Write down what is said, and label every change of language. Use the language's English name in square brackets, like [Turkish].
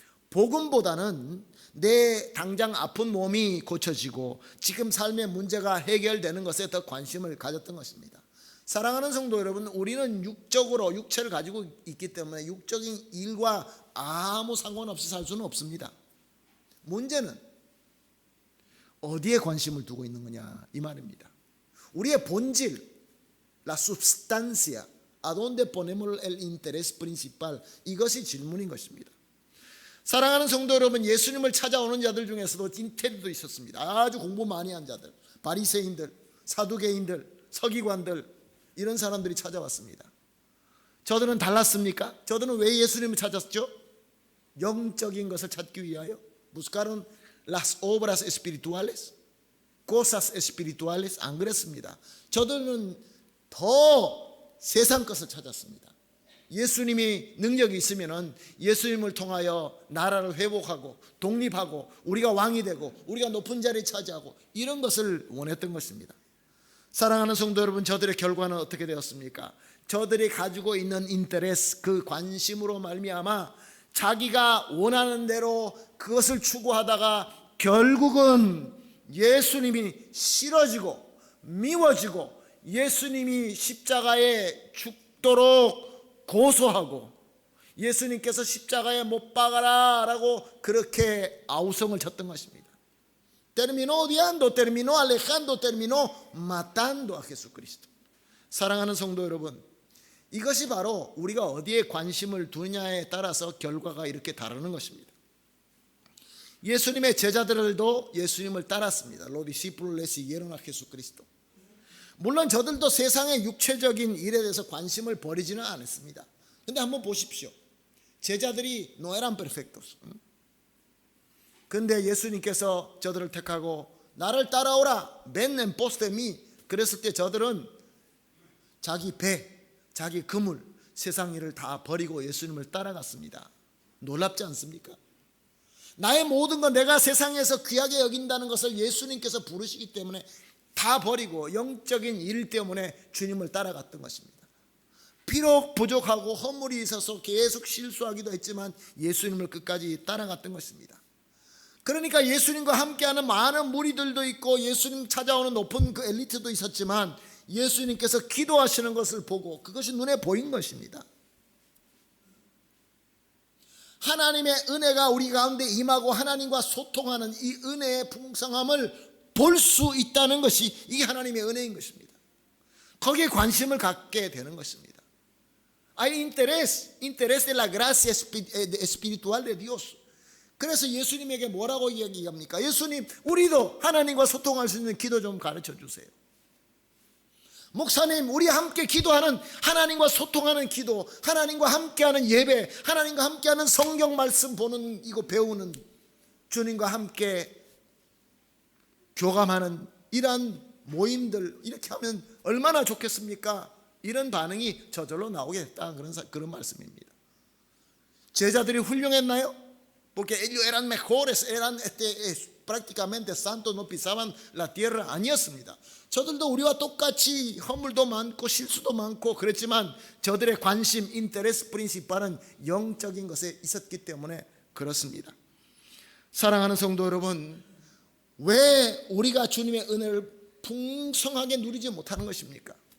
[Korean] 복음보다는 내 당장 아픈 몸이 고쳐지고 지금 삶의 문제가 해결되는 것에 더 관심을 가졌던 것입니다. 사랑하는 성도 여러분, 우리는 육적으로 육체를 가지고 있기 때문에 육적인 일과 아무 상관없이 살 수는 없습니다. 문제는 어디에 관심을 두고 있는 거냐, 이 말입니다. 우리의 본질, [Spanish] la substancia, ¿a dónde ponemos el interés principal? [Korean] 이것이 질문인 것입니다. 사랑하는 성도 여러분, 예수님을 찾아오는 자들 중에서도 인테리도 있었습니다. 아주 공부 많이 한 자들, 바리새인들, 사두개인들, 서기관들, 이런 사람들이 찾아왔습니다. 저들은 달랐습니까? 저들은 왜 예수님을 찾았죠? 영적인 것을 찾기 위하여. [Spanish] Buscaron las obras espirituales, cosas espirituales. [Korean] 안 그랬습니다. 저들은 더 세상 것을 찾았습니다. 예수님이 능력이 있으면은 예수님을 통하여 나라를 회복하고 독립하고 우리가 왕이 되고 우리가 높은 자리에 차지하고 이런 것을 원했던 것입니다. 사랑하는 성도 여러분, 저들의 결과는 어떻게 되었습니까? 저들이 가지고 있는 인터레스, 그 관심으로 말미암아 자기가 원하는 대로 그것을 추구하다가 결국은 예수님이 싫어지고 미워지고 예수님이 십자가에 죽도록 고소하고 예수님께서 십자가에 못 박아라 라고 그렇게 아우성을 쳤던 것입니다. [Spanish] terminó odiando, terminó alejando, terminó matando a Jesucristo. [Korean] 사랑하는 성도 여러분, 이것이 바로 우리가 어디에 관심을 두냐에 따라서 결과가 이렇게 다르는 것입니다. 예수님의 제자들도 예수님을 따랐습니다. [Spanish] Los discípulos le siguieron a Jesucristo. [Korean] 물론 저들도 세상의 육체적인 일에 대해서 관심을 버리지는 않았습니다. 근데 한번 보십시오. 제자들이 [Spanish] no eran perfectos. [Korean] 근데 예수님께서 저들을 택하고 나를 따라오라, [Spanish] ven en pos de mí. [Korean] 그랬을 때 저들은 자기 배, 자기 그물, 세상 일을 다 버리고 예수님을 따라갔습니다. 놀랍지 않습니까? 나의 모든 건 내가 세상에서 귀하게 여긴다는 것을 예수님께서 부르시기 때문에 다 버리고 영적인 일 때문에 주님을 따라갔던 것입니다. 비록 부족하고 허물이 있어서 계속 실수하기도 했지만 예수님을 끝까지 따라갔던 것입니다. 그러니까 예수님과 함께하는 많은 무리들도 있고 예수님 찾아오는 높은 그 엘리트도 있었지만 예수님께서 기도하시는 것을 보고 그것이 눈에 보인 것입니다. 하나님의 은혜가 우리 가운데 임하고 하나님과 소통하는 이 은혜의 풍성함을 볼 수 있다는 것이 이게 하나님의 은혜인 것입니다. 거기에 관심을 갖게 되는 것입니다. [Spanish] Hay interés de la gracia espiritual de Dios. [Korean] 그래서 예수님에게 뭐라고 이야기합니까? 예수님, 우리도 하나님과 소통할 수 있는 기도 좀 가르쳐 주세요. 목사님, 우리 함께 기도하는, 하나님과 소통하는 기도, 하나님과 함께하는 예배, 하나님과 함께하는 성경 말씀 보는, 이거 배우는, 주님과 함께 교감하는 이러한 모임들 이렇게 하면 얼마나 좋겠습니까? 이런 반응이 저절로 나오게 됐다, 그런 말씀입니다. 제자들이 훌륭했나요? [Spanish] Porque ellos eran mejores, eran prácticamente santos, no pisaban la tierra. [Korean] 아니었습니다. 저들도 우리와 똑같이 허물도 많고 실수도 많고 그랬지만 저들의 관심, 인터레스 프린시팔은 영적인 것에 있었기 때문에 그렇습니다. 사랑하는 성도 여러분, 왜 우리가 주님의 은혜를 풍성하게 누리지 못하는 것입니까?